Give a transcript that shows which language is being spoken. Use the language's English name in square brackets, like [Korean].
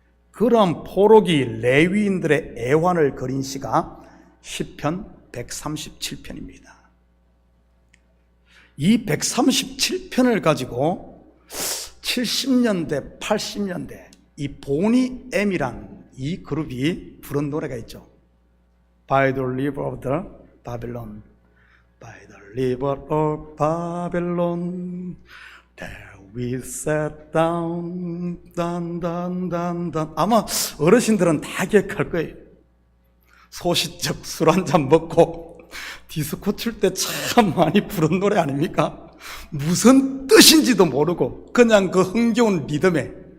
[Korean] 그런 포로기 레위인들의 애환을 그린 시가 시편 137편입니다. 이 137편을 가지고 70년대, 80년대 이 보니 M이란 이 그룹이 부른 노래가 있죠. [English] By the river of the Babylon, by the river of Babylon, there we sat down, 단단단단. [Korean] 아마 어르신들은 다 기억할 거예요. 소시적 술 한잔 먹고 디스코 출 때 참 많이 부른 노래 아닙니까? 무슨 뜻인지도 모르고 그냥 그 흥겨운 리듬에.